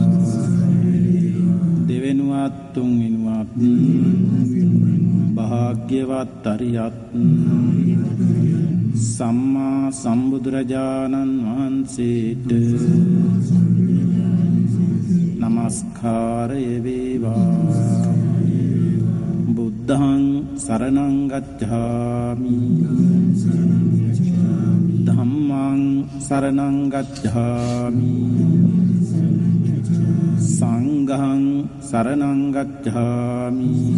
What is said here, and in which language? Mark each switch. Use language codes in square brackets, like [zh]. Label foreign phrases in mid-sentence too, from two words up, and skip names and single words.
[si] දෙවෙනුවත් තුන්වෙනුවත් භාග්‍යවත් අරිහත් සම්මා සම්බුදුරජාණන් වහන්සේට නමස්කාරය වේවා. [pi] බුද්ධං සරණං ගච්ඡාමි ධම්මං සරණං ගච්ඡාමි සංඝං සරණං ගච්ඡාමි